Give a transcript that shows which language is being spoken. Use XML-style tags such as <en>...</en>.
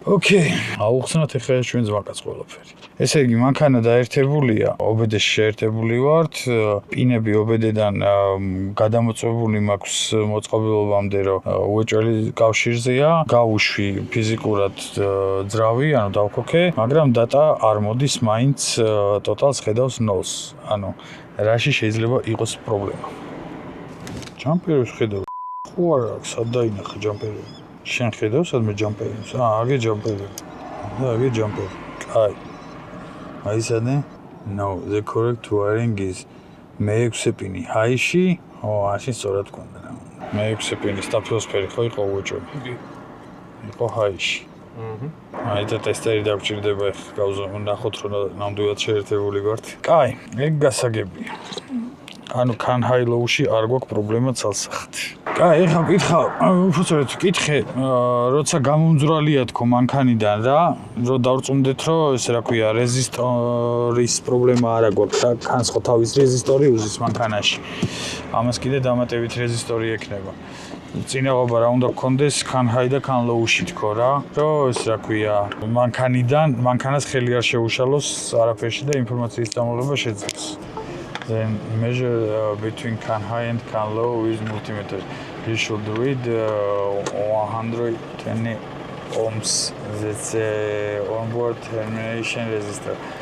<ka>ოკეი, აუხსნათ ეხლა ჩვენ ზვაკაც ყველაფერი. ესე იგი, მანქანა დაერთებულია, ობედეში შეერთებული ვართ, პინები ობედედან გადამოწვეული მაქვს მოწყობილობამდე, რომ უეჭველი კავშირზეა, გავუშვი ფიზიკურად ძრავი, ანუ დავქოქე, მაგრამ დატა არ მოდის, მაინც ტოტალს ხედავს 0-ს. ანუ რაში შეიძლება იყოს პრობლემა. ჯამპერებს ხედავ. ხო არა აქვს, სად დაინახე ჯამპერები? შენ ხედავ სადმე ჯამპერებს? აგე ჯამპერები. და აგე ჯამპერი. კაი. აი სადე?</ka> <en>No, the correct wiring is</en> <ka>მე-6 პინი ჰაიში. ასე სწორად გქონდა. მე-6 პინი სტაფილოსფერი ხო იყო უეჭველი? იყო ჰაიში. აი და ტესტერი დაგჭირდება ახლა გავზონახოთ რომ ნამდვილად შეერთებული ვართ. კაი, ეგ გასაგებია. ანუ კანჰაილოუში არ გვაქვს პრობლემა ცალსახად. კაი, ეხლა ვკითხავ, უბრალოდ ვკითხე, როცა გამომძვრალია თქო მანქანიდან რა, რომ დავწუნდეთ, რომ ესე რა ქვია, რეზისტორის პრობლემა არა გვაქვს და კანს ხო თავის რეზისტორი უზის მანქანაში. ამას კიდე დამატებით რეზისტორი ექნება. წინაღობა რა უნდა გქონდეს კანჰაი და კანლოუში თქო რა, რომ ეს რა ქვია, მანქანას ხელი არ შეუშალოს არაფერში და ინფორმაციის დამოღება შეძლოს.</ka> <en>Then measure between can high and can low with multimeter. You should read 120 ohms. That's onboard termination resistor.</en>